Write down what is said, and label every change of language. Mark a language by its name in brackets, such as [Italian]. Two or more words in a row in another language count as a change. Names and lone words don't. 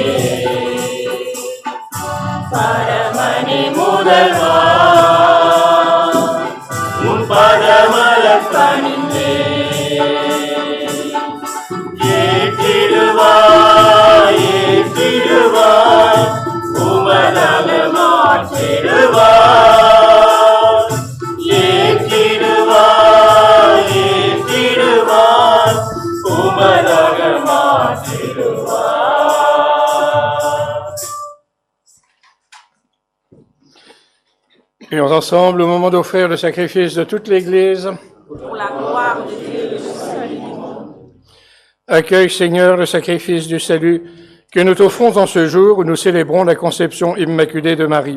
[Tamil] பரமணி முதல்வா உம் பதமலர் பணிந்தே ஏற்றிடுவாய் ஏற்றிடுவாய் உமதாக மாற்றிடுவாய் ஏற்றிடுவாய் ஏற்றிடுவாய் உமதாக மாற்றிடுவாய். [French] Prions ensemble au moment d'offrir le sacrifice de toute l'Église. Pour la gloire de Dieu et le salut du monde. Accueille, Seigneur, le sacrifice du salut que nous t'offrons en ce jour où nous célébrons la conception immaculée de Marie.